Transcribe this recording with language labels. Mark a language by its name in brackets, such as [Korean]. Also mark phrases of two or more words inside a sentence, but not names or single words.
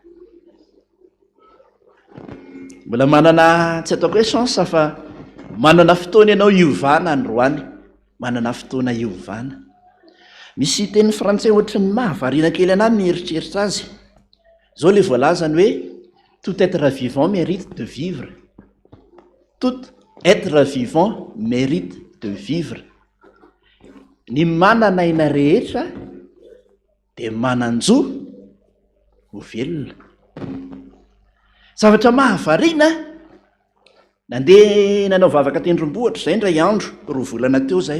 [Malagasy] Mbola manana tsy ataoko hoe chance fa manana fotoana ianao hiovana androany, manana fotoana hiovana. Misy teny frantsay ohatran'ny mahavariana kely anahy mieritreritra azy. Zao le voalazany hoe [French] Tout être vivant mérite de vivre. Tout être vivant mérite de vivre. [Malagasy] Ny mananaina rehetra dia manan-jo ho velona. Zavatra mahavariana, nandeha nanao vavaka tendrombohitra izay indray andro, 2 volana teo izay.